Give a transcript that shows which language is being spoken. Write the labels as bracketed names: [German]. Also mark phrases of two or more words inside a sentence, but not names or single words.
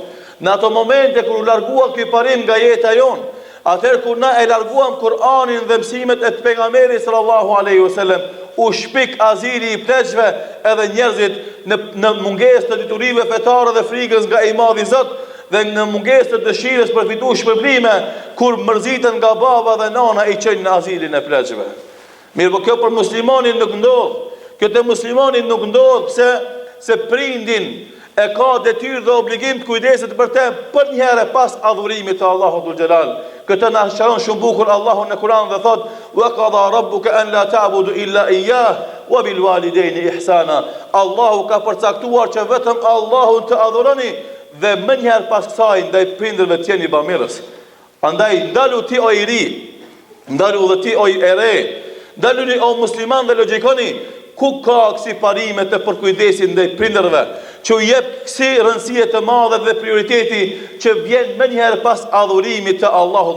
[Albanian] Në ato momente kur u largua ky parim nga jeta jon, Atëherë kur na e larguam Kur'anin dhe mësimet e pejgamberit [Arabic] صلى الله عليه وسلم, [Albanian] u shpik azili i pleqve edhe njerëzit në mungesë të diturive fetare dhe frikës nga i madhi Zot, dhe në mungesë të dëshirës për fitu shpërblime, kur mërzitën nga baba dhe nana i qenë në azilin e pleqve. Mirë, po kjo për muslimanin nuk ndodh. Kjo të muslimanin nuk ndodh se prindin e ka detyrë dhe obligim të kujdeset për te për një herë pas adhurimit të Allahu [Arabic] ذو الجلال. [Albanian] Këtë na shkron shumë bukur Allahu në Kur'an dhe thot: [Arabic] "وقضى ربك أن لا تعبدوا إلا إياه وبالوالدين إحسانا." [Albanian] Allahu ka përcaktuar që vetëm Allahun të adhuroni dhe më njëherë pas kësaj ndaj prindërve të jeni bamirës. Andaj ndalu ti o i ri, ndalu dhe ti o i ere, ndaluni o musliman dhe logjikoni ku ka kësi parime të përkujdesin ndaj prindërve, që u jep kësi rëndësie të madhe dhe prioriteti që vjen më njëherë pas adhurimit të Allahu.